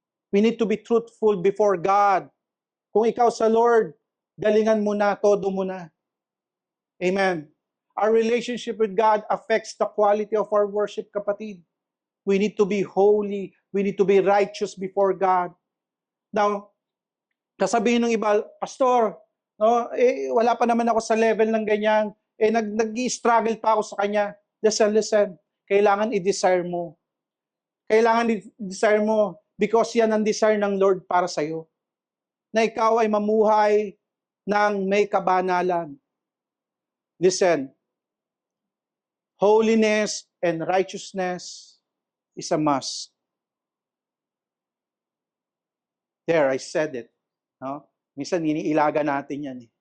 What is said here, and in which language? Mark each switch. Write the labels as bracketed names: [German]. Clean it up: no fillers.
[English] We need to be truthful before God. [Filipino] Kung ikaw sa Lord, galingan mo na, [English] todo mo na. Amen. Our relationship with God affects the quality of our worship, kapatid. We need to be holy. We need to be righteous before God. [Filipino] Now, sasabihin ng iba, Pastor, no, wala pa naman ako sa level ng ganyan. Nag-i-struggle pa ako sa kanya. Listen. Kailangan i-desire mo. Kailangan i-desire mo because yan ang desire ng Lord para sa'yo. Na ikaw ay mamuhay ng may kabanalan. [English] Listen, holiness and righteousness is a must. There, I said it. No? [Filipino] Minsan, iniilaga natin yan.